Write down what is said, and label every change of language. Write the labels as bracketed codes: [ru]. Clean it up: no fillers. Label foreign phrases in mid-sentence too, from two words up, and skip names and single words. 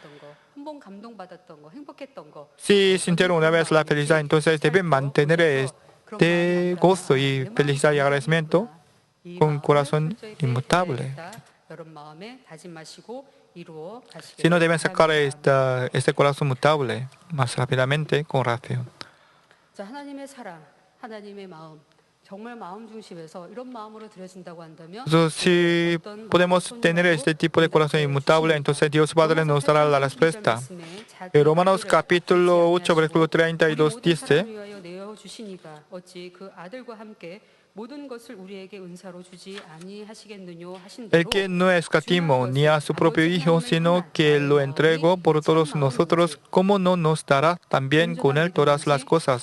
[es] Si sintieron una vez la felicidad, entonces deben mantener este gozo y felicidad y agradecimiento con corazón inmutable. Si no, deben sacar este corazón mutable más rápidamente con oración. [ko] 정말 마음 중심에서 이런 마음으로 드려진다고 한다면 [es] Entonces, si podemos tener este tipo de corazón inmutable, entonces Dios Padre nos dará la respuesta. En Romanos capítulo 8, versículo 32 dice, el que no escatimó ni a su propio Hijo, sino que lo entregó por todos nosotros, ¿cómo no nos dará también con él todas las cosas?